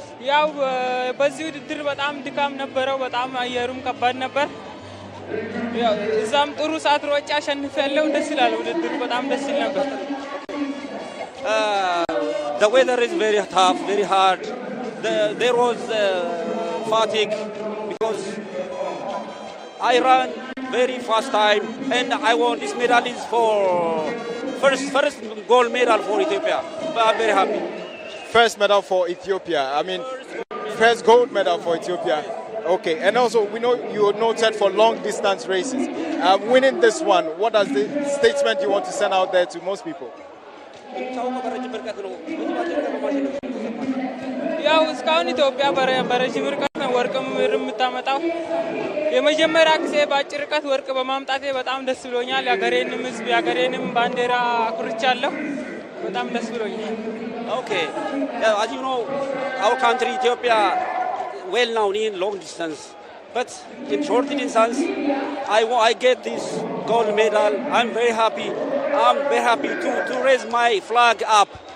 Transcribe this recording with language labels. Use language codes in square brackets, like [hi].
[am] ያው በዚህ ውድድር በጣም ድካም ነበረው በጣም አየሩም ከባድ ነበር ያው እዛም ጥሩ ሰዓት ሮጬ አሸንፌያለሁ ደስ ይላል ውድድሩ በጣም ደስ ይል ነበር [en] The weather is very tough very hard there was fatigue because I ran very fast time and I won this medal is for first gold medal for Ethiopia but I'm very happy. First medal for Ethiopia. I mean, first gold medal for Ethiopia. Okay, and also we know you are noted for long distance races. Winning this one, what is the statement you want to send out there to most people? [am] ያው እስካሁን ኢትዮጵያ በረጅም ርቀት ነው ወርቅም የምታመጣው የመጀመሪያ ጊዜ በአጭር ርቀት ወርቅ በማምጣቴ በጣም ደስ ብሎኛል ያገሬንም ህዝብ ያገሬንም ባንዲራ አኩርቻለሁ በጣም ደስ ብሎኛል [en] Okay, as you know, our country, Ethiopia, well known in long distance. But in short distance, I get this gold medal. I'm very happy. I'm very happy to raise my flag up.